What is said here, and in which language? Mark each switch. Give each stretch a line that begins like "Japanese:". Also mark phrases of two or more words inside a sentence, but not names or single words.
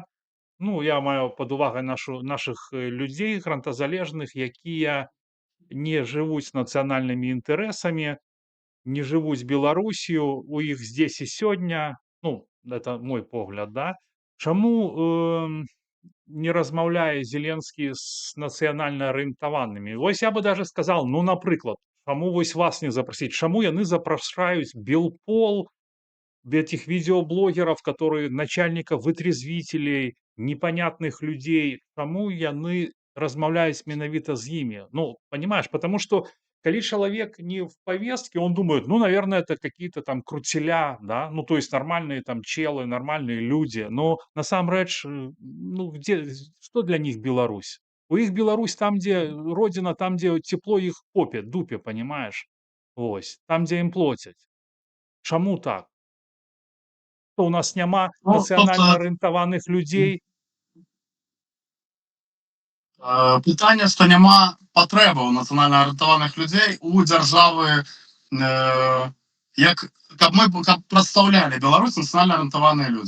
Belarusian: Ну, я маю пад увагай нашых людзей грантазалежных, якія не жывуць нацыянальнымі інтарэсамі, не жывуць Беларусію, у іх здесь і сёння, ну,
Russian: это мой
Belarusian: погляд, да? Чаму не размаўляе Зеленскі з нацыянальна арыентаванымі?
Russian: Вось я бы даже сказал,
Belarusian: ну, напрыклад, чаму вось вас не запрасіць? Чаму яны запрашаюць Белпол,
Russian: этих видеоблогеров, которые начальников вытрезвителей, непонятных людей,
Belarusian: чаму яны размаўляюць менавіта з імі? Ну,
Russian: понимаешь, потому что
Belarusian: калі чалавек
Russian: не в повестке, он думает, ну, наверное, это какие-то там крутеля, да, ну, то есть нормальные там челы, нормальные люди, но насамрэч, ну, что для них Беларусь?
Belarusian: У іх Беларусь там,
Russian: где родина, там, где тепло их попе, дупе, понимаешь? Вось, там, где им платять.
Belarusian: Чаму так? Што у нас няма Ну, нацыянальна арыентаваных людзей? Пытанне, што няма патрэбаў нацыянальна арыентаваных людзей у дзяржавы, каб прадстаўлялі Беларусь нацыянальна арыентаваныя людзі.